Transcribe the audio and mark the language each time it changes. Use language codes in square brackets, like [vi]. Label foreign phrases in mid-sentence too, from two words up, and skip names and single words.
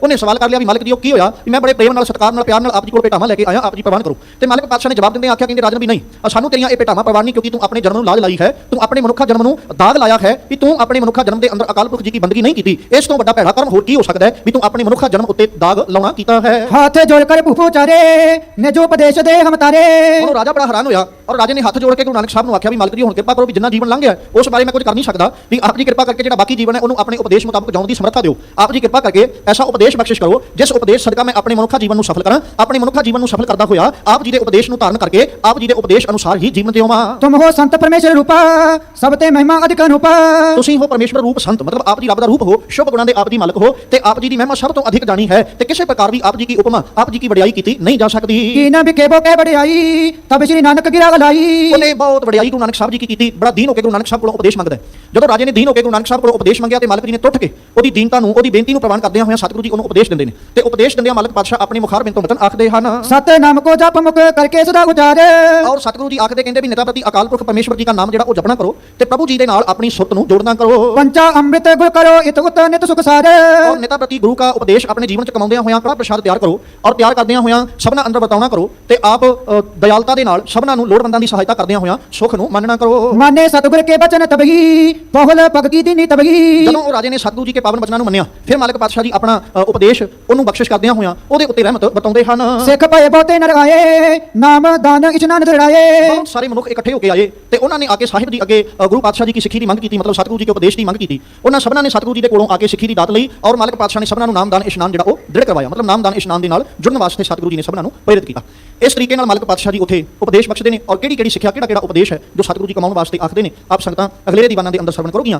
[pa] ਉਹਨੇ ਸਵਾਲ ਕਰ ਲਿਆ ਵੀ ਮਾਲਕ ਜੀ ਉਹ ਕੀ ਹੋਇਆ ਵੀ ਮੈਂ ਬੜੇ ਪ੍ਰੇਮ ਨਾਲ ਸਤਿਕਾਰ ਨਾਲ ਪਿਆਰ ਨਾਲ ਆਪ ਜੀ ਕੋਲ ਭੇਟਾਵਾਂ ਲੈ ਕੇ ਆਇਆ, ਆਪ ਜੀ ਪ੍ਰਵਾਨ ਕਰੋ। ਤੇ ਮਾਲਕ ਪਾਤਸ਼ਾਹ ਨੇ ਜਵਾਬ ਦਿੰਦੇ ਆਖਿਆ ਕਹਿੰਦੇ ਰਾਜਨ ਵੀ ਨਹੀਂ, ਸਾਨੂੰ ਤੇਰੀਆਂ ਇਹ ਭੇਟਾਵਾਂ ਪ੍ਰਵਾਨ ਨਹੀਂ, ਕਿਉਂਕਿ ਤੂੰ ਆਪਣੇ ਜਨਮ ਨੂੰ ਲਾਜ ਲਾਈ ਹੈ, ਤੂੰ ਆਪਣੇ ਮਨੁੱਖਾ ਜਨਮ ਨੂੰ ਦਾਗ ਲਾਇਆ ਹੈ ਵੀ ਤੂੰ ਆਪਣੇ ਮਨੁੱਖਾ ਜਨਮ ਦੇ ਅੰਦਰ ਅਕਾਲ ਪੁਰਖ ਜੀ ਦੀ ਬੰਦਗੀ ਨਹੀਂ ਕੀਤੀ। ਇਸ ਤੋਂ ਵੱਡਾ ਭੈੜਾ ਕਰਮ ਹੋਰ ਕੀ ਹੋ ਸਕਦਾ ਹੈ ਵੀ ਤੂੰ ਆਪਣੇ ਮਨੁੱਖਾ ਜਨਮ ਉੱਤੇ ਦਾਗ ਲਾਉਣਾ ਕੀਤਾ ਹੈ। [hi] हाथ जोड़ कर भूपो चारे ने जो उपदेश दे हम तारे। [pa] ਉਹ ਰਾਜਾ ਬੜਾ ਹੈਰਾਨ ਹੋਇਆ ਔਰ ਰਾਜੇ ਨੇ ਹੱਥ ਜੋੜ ਕੇ ਗੁਰੂ ਨਾਨਕ ਸਾਹਿਬ ਨੂੰ ਆਖਿਆ ਵੀ ਮਾਲਕ ਜੀ ਹੁਣ ਕਿਰਪਾ ਕਰੋ ਵੀ ਜਿੰਨਾ ਜੀਵਨ ਲੰਘ ਗਿਆ ਉਸ ਬਾਰੇ ਮੈਂ ਕੁਝ ਕਰ ਨਹੀਂ ਸਕਦਾ, ਵੀ ਆਪ ਜੀ ਕਿਰਪਾ ਕਰਕੇ ਜਿਹੜਾ ਬਾਕੀ ਜੀਵਨ ਹੈ ਉਹਨੂੰ ਆਪਣੇ ਉਪਦੇਸ਼ ਮੁਤਾਬਕ ਜਿਉਣ ਦੀ ਸਮਰੱਥਾ ਦਿਓ। ਆਪ ਜੀ ਕਿਰਪਾ ਕਰਕੇ ਐਸਾ ਉਪਦੇਸ਼ ਬਖਸ਼ਿਸ਼ ਕਰੋ ਜਿਸ ਉਪਦੇਸ਼ ਸਦਕਾ ਮੈਂ ਆਪਣੇ ਮਨੁੱਖਾ ਜੀਵਨ ਨੂੰ ਸਫਲ ਕਰਾਂ। ਆਪਣੇ ਮਨੁੱਖਾ ਜੀਵਨ ਨੂੰ ਸਫਲ ਕਰਦਾ ਹੋਇਆ ਆਪ ਜੀ ਦੇ ਉਪਦੇਸ਼ ਨੂੰ ਧਾਰਨ ਕਰਕੇ ਆਪ ਜੀ ਦੇ ਉਪਦੇਸ਼ ਅਨੁਸਾਰ ਹੀ ਜੀਵਨ ਜਿਉਵਾਂ। [hi] तुम हो संत परमेश्वर रूपा सब ते महिमा अधिक अनुपा। [pa] ਤੁਸੀਂ ਹੋ ਪਰਮੇਸ਼ਵਰ ਰੂਪ ਸੰਤ, ਮਤਲਬ ਆਪ ਜੀ ਰੱਬ ਦਾ ਰੂਪ ਹੋ, ਸ਼ੁਭ ਗੁਣਾਂ ਦੇ ਆਪ ਜੀ ਮਾਲਕ ਹੋ ਤੇ ਆਪ ਜੀ ਦੀ ਮਹਿਮਾ ਸਭ ਤੋਂ ਅਧਿਕ ਜਾਣੀ ਹੈ ਤੇ ਕਿਸੇ ਪ੍ਰਕਾਰ ਵੀ ਆਪ ਜੀ ਦੀ ਉਪਮਾ ਆਪ ਜੀ ਦੀ ਵਡਿਆਈ ਕੀਤੀ ਨਹੀਂ ਜਾ ਸਕਦੀ। [hi] की न बिके बो के बड़ियाई तब श्री नानक गिरा गलाई। [pa] ਉਹਨੇ ਬਹੁਤ ਵਡਿਆਈ ਗੁਰੂ ਨਾਨਕ ਸਾਹਿਬ ਜੀ ਕੀ ਕੀਤੀ, ਬੜਾ ਦੀਨ ਹੋ ਕੇ ਗੁਰੂ ਨਾਨਕ ਸਾਹਿਬ ਕੋਲੋਂ ਉਪਦੇਸ਼ ਮੰਗਦਾ ਹੈ। ਜਦੋਂ ਰਾਜੇ ਨੇ ਦੀਨ ਹੋ ਕੇ ਗੁਰੂ ਨਾਨਕ ਸਾਹਿਬ ਕੋਲੋਂ ਉਪਦੇਸ਼ ਮੰਗਿਆ ਤੇ ਮਾਲਕ ਜੀ ਨੇ ਟੁੱਟ ਕੇ ਉਹਦੀ ਦੀਨਤਾ ਨੂੰ ਉਹਦੀ ਬੇਨਤੀ ਨੂੰ ਪ੍ਰਵਾਨ ਕਰਦਿਆਂ ਹੋਇਆਂ ਸਤਿਗੁਰੂ ਜੀ ਉਹਨੂੰ ਉਪਦੇਸ਼ ਦਿੰਦੇ ਨੇ ਤੇ ਉਪਦੇਸ਼ ਦਿੰਦਿਆਂ ਮਾਲਕ ਪਾਤਸ਼ਾਹ ਆਪਣੀ ਮੁਖਾਰ ਬਿੰਤੋਂ ਬਤਨ ਆਖਦੇ ਹਨ। [hi] सत नाम को जप मुख करके सदा गुजारे। [pa] ਔਰ ਸਤਿਗੁਰੂ ਜੀ ਆਖਦੇ ਕਹਿੰਦੇ ਵੀ ਨਿਤਾ ਪ੍ਰਤੀ ਅਕਾਲ ਪੁਰਖ ਪਰਮੇਸ਼ਵਰ ਜੀ ਦਾ ਨਾਮ ਜਿਹੜਾ ਉਹ ਜਪਣਾ ਕਰੋ ਤੇ ਪ੍ਰਭੂ ਜੀ ਦੇ ਨਾਲ ਆਪਣੀ ਸੁਰਤ ਨੂੰ ਜੋੜਨਾ ਕਰੋ। [hi] पंचा अमृत गुण करो इत उत नित सुख सारे। [pa] ਔਰ ਨਿਤਾ ਪ੍ਰਤੀ ਗੁਰੂ ਦਾ ਉਪਦੇਸ਼ ਆਪਣੇ ਜੀਵਨ ਚ ਕਮਾਉਂਦਿਆਂ ਹੋਇਆਂ ਕੜਾ ਪ੍ਰਸ਼ਾਦ ਤਿਆਰ ਕਰੋ ਔਰ ਤਿਆਰ ਕਰਦਿਆਂ ਹੋਇਆਂ ਸਭਨਾ ਅੰਦਰ ਵਰਤਾਉਣਾ ਕਰੋ ਤੇ ਆਪ ਦਇਆਲਤਾ ਦੇ ਨਾਲ ਸਭਨਾ ਨੂੰ ਲੋੜਵੰਦਾਂ ਦੀ ਸਹਾਇਤਾ ਕਰਦਿਆਂ ਹੋਇਆਂ ਸੁਖ ਨੂੰ ਮੰਨਣਾ ਕਰੋ। [hi] माने सतगुर के बचन तबही बहुल भगति दीनी तबही। [pa] ਜਦੋਂ ਉਹ ਰਾਜੇ ਨੇ ਸਤਿਗੁਰੂ ਜੀ ਕੇ ਪਾਵਨ ਬਚਨਾਂ ਨੂੰ ਮੰਨਿਆ ਫਿਰ ਮਾਲਕ ਪਾਤਸ਼ਾਹ ਜੀ ਆਪਣਾ ਉਪਦੇਸ਼ ਉਹਨੂੰ ਬਖਸ਼ਿਸ਼ ਕਰਦਿਆਂ ਹੋਇਆਂ ਉਹਦੇ ਉੱਤੇ ਰਹਿਮਤ ਬਤਾਉਂਦੇ ਹਨ। [hi] सिख भय बहुते नर आए नाम दान इचनान दृढ़ाए। [pa] ਬਹੁਤ ਸਾਰੇ ਮਨੁੱਖ ਇਕੱਠੇ ਹੋ ਕੇ ਆਏ ਤੇ ਉਹਨਾਂ ਨੇ ਆ ਕੇ ਸਾਹਿਬ ਜੀ ਅੱਗੇ ਗੁਰੂ ਪਾਤਸ਼ਾਹ ਜੀ ਦੀ ਸਿੱਖੀ ਦੀ ਮੰਗ ਕੀਤੀ, ਮਤਲਬ ਸਤਿਗੁਰੂ ਜੀ ਕੇ ਉਪਦੇਸ਼ ਦੀ ਮੰਗ ਕੀਤੀ। ਉਹਨਾਂ ਸਭਨਾਂ ਨੇ ਸਤਿਗੁਰੂ ਜੀ ਦੇ ਕੋਲੋਂ ਆ ਕੇ ਸਿੱਖੀ ਦੀ ਦਾਤ ਲਈ ਔਰ ਮਾਲਕ ਪਾਤਸ਼ਾਹ ਨੇ ਸਭਨਾਂ ਨੂੰ ਨਾਮਦਾਨ ਇਸ਼ਨਾਨ ਜਿਹੜਾ ਉਹ ਦ੍ਰਿੜ ਕਰਵਾਇਆ, ਮਤਲਬ ਨਾਮਦਾਨ ਇਸ਼ਨਾਨ ਦੇ ਨਾਲ ਜੁੜਨ ਵਾਸਤੇ ਸਤਿਗੁਰੂ ਜੀ ਨੇ ਸਭਨਾਂ ਨੂੰ ਪ੍ਰੇਰਿਤ ਕੀਤਾ। ਇਸ ਤਰੀਕੇ ਨਾਲ ਮਾਲਕ ਪਾਤਸ਼ਾਹ ਜੀ ਉੱਥੇ ਉਪਦੇਸ਼ ਬਖਸ਼ਦੇ ਨੇ ਔਰ ਕਿਹੜੀ ਕਿਹੜੀ ਸਿੱਖਿਆ ਕਿਹੜਾ ਕਿਹੜਾ ਉਪਦੇਸ਼ ਹੈ ਜੋ ਸਤਿਗੁਰੂ ਜੀ ਕਮਾਉਣ ਵਾਸਤੇ ਆਖਦੇ ਨੇ ਆਪ ਸੰਗਤਾਂ ਅਗਲੇ ਦੀਵਾਨਾਂ ਦੇ ਅੰਦਰ ਸਰਵਣ ਕਰੋਗੀਆਂ।